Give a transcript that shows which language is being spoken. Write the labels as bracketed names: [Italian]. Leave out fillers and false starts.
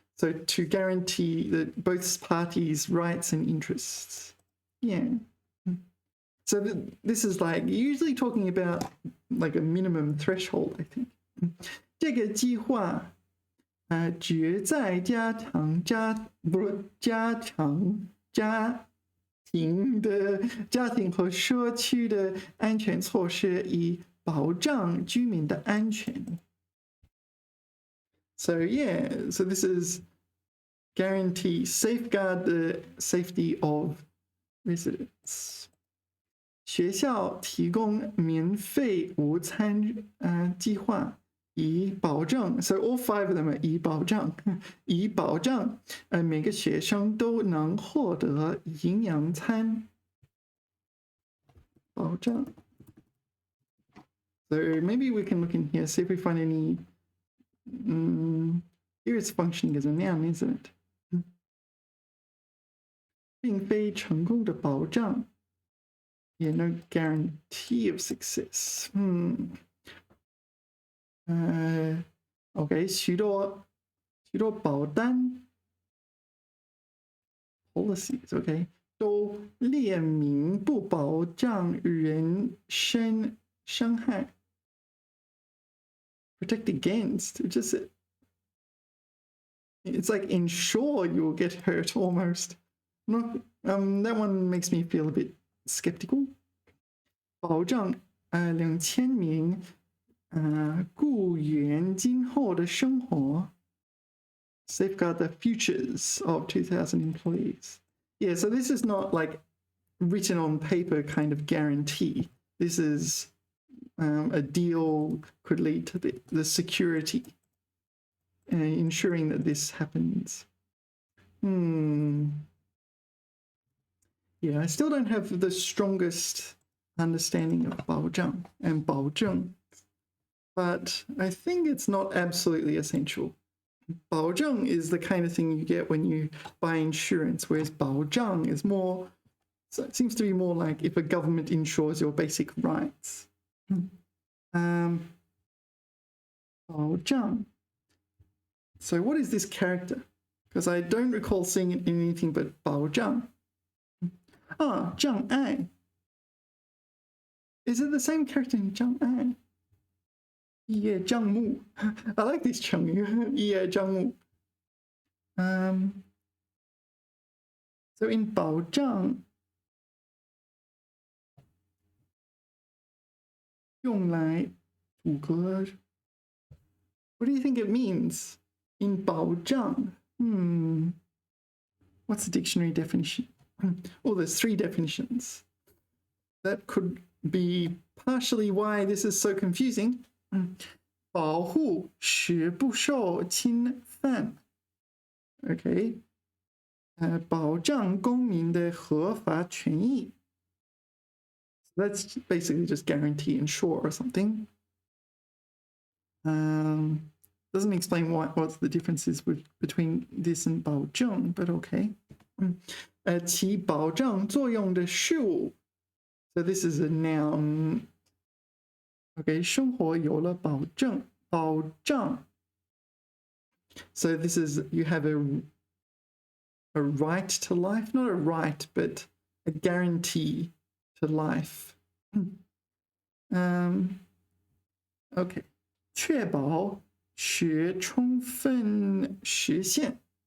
[English] So to guarantee that both parties' rights and interests. Yeah. So this is like usually talking about like a minimum threshold, I think. [Chinese] 这个计划旨在加强家庭和社区的安全措施，以保障居民的安全。 [English] So yeah, so this is guarantee, safeguard the safety of residents. [Chinese] 学校提供免费午餐计划，以保证 ， [English] so all five of them are [Chinese] 以保障每个学生都能获得营养餐。保障。 [English] So maybe we can look in here, see if we find any. Here it's functioning as a noun, isn't it? [Chinese] 并非成功的保障。 [English] Yeah, no guarantee of success. [Chinese] Okay, 许多保单 policies, okay, 都列明不保障人身伤害。 [English] Protect against, it's like ensure you'll get hurt almost. Not, that one makes me feel a bit skeptical. [Chinese] 保障2000名雇员今后的生活。 [English] Safeguard the futures of 2,000 employees. Yeah, so this is not like written on paper kind of guarantee. This is a deal could lead to the security, ensuring that this happens. Yeah, I still don't have the strongest understanding of 保障 and 保证, but I think it's not absolutely essential. 保证 is the kind of thing you get when you buy insurance, whereas 保障 is more, so it seems to be more like if a government insures your basic rights. [Chinese] 保障. [English] So what is this character? Because I don't recall seeing it in anything but 保障. [Chinese] 障碍. [English] Is it the same character in 障碍? [Chinese] 一叶障目. [English] I like this 成语. [Chinese] 一叶障目. [English] So in [Chinese] 保障, 用来阻隔. [English] What do you think it means in 保障? What's the dictionary definition? Oh, there's 3 definitions. That could be partially why this is so confusing. [Chinese] 保护使不受侵犯.Okay. 保障公民的合法权益. [English] That's basically just guarantee, ensure or something. Doesn't explain what the difference is between this and 保证, but okay. [Chinese] 起保障作用的事物. [English] So this is a noun. [Chinese] Okay, 生活有了保证, 保障. [English] So this is, you have a right to life, not a right, but a guarantee to life. [Chinese] Okay, 确保使充分实现.